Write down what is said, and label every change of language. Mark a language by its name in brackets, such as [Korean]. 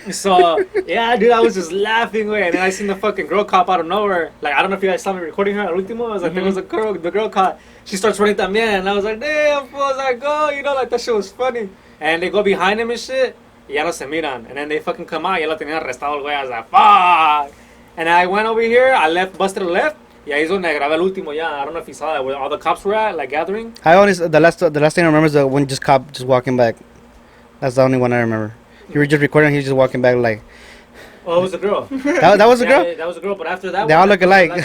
[English] So yeah, dude, I was just laughing, way. And then I seen the fucking girl cop out of nowhere. Like, I don't know if you guys saw me recording her. [Spanish] Al último, [English] I was like, there was the girl cop. She starts running [Spanish] también, [English] and I was like, damn, fool, I was like, go, you know, like that shit was funny. And they go behind him and shit. [Spanish] Y ya no se miran. [English] And then they fucking come out. [Spanish] Ya lo tenían arrestado el güey. [English] I was like, fuck. And I went over here. I busted a left. Yeah, he's on [Spanish] grabé el último. [English] Yeah, I don't know if you saw that where all the cops were at, like gathering. The last thing I remember is the one cop just walking back. That's the only one I remember. You were just recording. He was just walking back like. Oh, it was a girl. that was a girl. Yeah, that was a girl. But after that, they all look alike.